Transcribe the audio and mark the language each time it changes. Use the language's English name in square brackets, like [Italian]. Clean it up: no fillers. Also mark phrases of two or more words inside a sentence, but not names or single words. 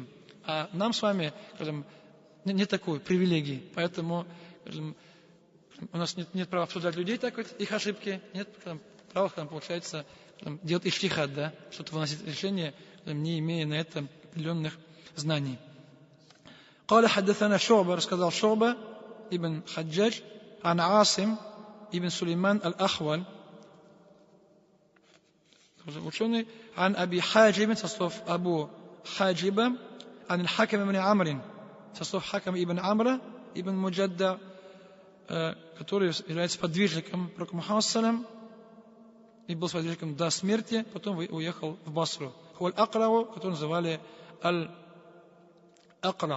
[Russian] А нам с вами, нет такой привилегии. Поэтому у нас нет права обсуждать людей, так вот, их ошибки. Нет права, получается, делать иджтихад, да, что-то выносить решение, не имея на это определенных знаний. [Arabic] قال حدثنا شعبة, рассказал Шу'ба ибн Хаджадж, عن عاصم ибн Сулейман аль-Ахваль, ученый, عن أبي حاجب, [Russian] со слов Абу Хаджиба, [Arabic] عن الحكم [Russian] ибн Амр, со слов Хакам ибн Амра ибн Муджадда, который является подвижником пророка Мухаммада и был подвижником до смерти, потом уехал в Басру. [Arabic] هو الأقرع, [Russian] который называли Аль-Акра.